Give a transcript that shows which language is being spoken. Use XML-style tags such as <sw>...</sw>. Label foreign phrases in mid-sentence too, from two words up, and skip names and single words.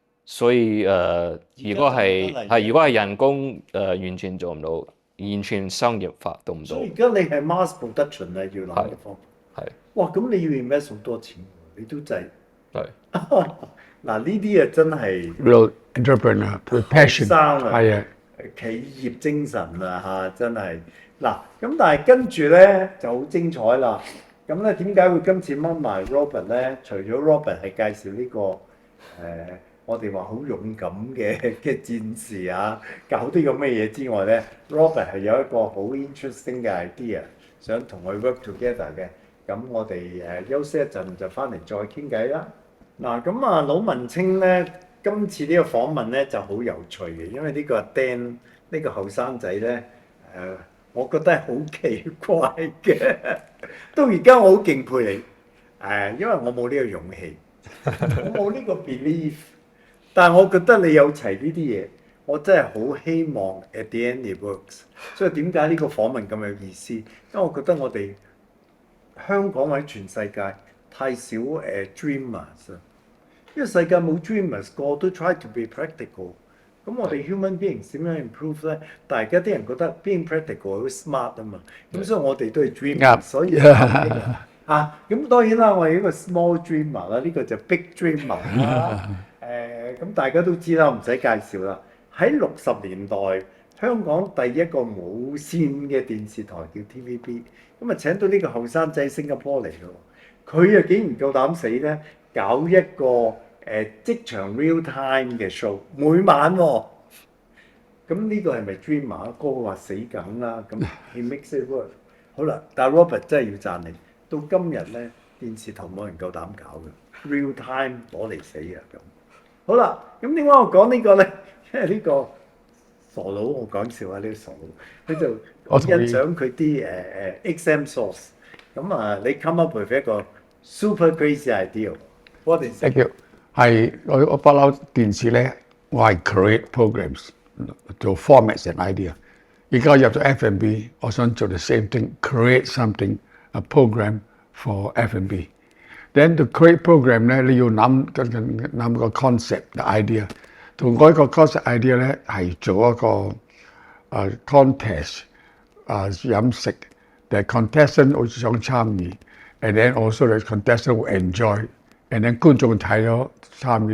<yue>所以如果係而家就唔得啦如果係人工完全做唔到，完全商業化都唔到所以，而家你係 mass production 啊，要諗嘅方法。係哇！咁你要 invest 好多錢喎，你都制。係嗱呢啲啊真係</yue> <en>real entrepreneur with passion</en> <yue>生啊係啊，企業精神啊嚇，真係嗱咁，但係跟住咧就好精彩啦。咁咧點解會今次掹埋 Robert 咧？除咗 Robert 係介紹呢、個我哋話好勇敢嘅戰士啊，搞啲咁嘅嘢之外咧，Robert 係有一個好 interesting 嘅 idea，想同佢</yue> <en>work together</en> <yue>嘅。咁我哋休息一陣就翻嚟再傾偈啦。嗱咁啊，魯文青咧，今次呢個訪問咧就好有趣嘅，因為呢個 Dan 呢個後生仔咧我覺得係好奇怪嘅。到而家我好敬佩你因為我冇呢個勇氣，我冇呢個 belief，但係我覺得你有齊呢啲嘢，我真係好希望</yue> <en>at the end it works。</en> <yue>所以點解呢個訪問咁有意思？因為我覺得我哋香港或者全世界太少dreamers 啊，因為世界冇 dreamers，個個都</yue> <en>try to be practical。</en> <yue>咁我哋</yue> <en>human beings</en> <yue>點樣 improve 咧？但係而家啲人覺得</yue> <en>being practical</en> <yue>好 smart 啊嘛，咁所以我哋都係 dreamer，所以咁當然啦，我係一個 small dreamer 啦，呢個就 big dreamer 啦。咁大家都知啦，唔使介紹啦。喺60年代，香港第一個無線嘅電視台叫 TVB，咁啊請到呢個後生仔新加坡嚟咯，佢啊竟然夠膽死咧，搞一個職場</yue> <en>real time</en> <yue>嘅 show， 每晚喎。咁呢個係咪 dreamer？個個話死梗啦，咁</yue> <en>he makes it work。</en> <yue>好啦，但係 Robert 真係要讚你，到今日咧電視台冇人夠膽搞嘅</yue> <en>real time</en> <yue>攞嚟死啊咁。好啦，咁點解我講呢個咧？因為呢個傻佬，我講笑啊，呢個傻佬，佢就我同意欣賞佢啲XM source。咁啊，你</yue> <en>come up with</en> <yue>一個</yue> <en>super crazy idea。 What is it？ thank you。</en> <yue>係我不嬲電視咧，我係</yue> <en>create programs</en> <yue>做</yue> <en>formats and idea。</en> <yue>而家入咗 F&B，我想做</yue> <en>the same thing，create something，a program for F&B。 Then to create program</en> <yue>咧，你要諗個 concept 嘅 idea。同我一個</yue> <en>concept idea</en> <yue>咧係做一個contest 飲食，但係 contestant 好似想參與 ，</yue> <en>and then also the contestant will enjoy。 And then</en> <yue>觀眾睇咗參與都</yue>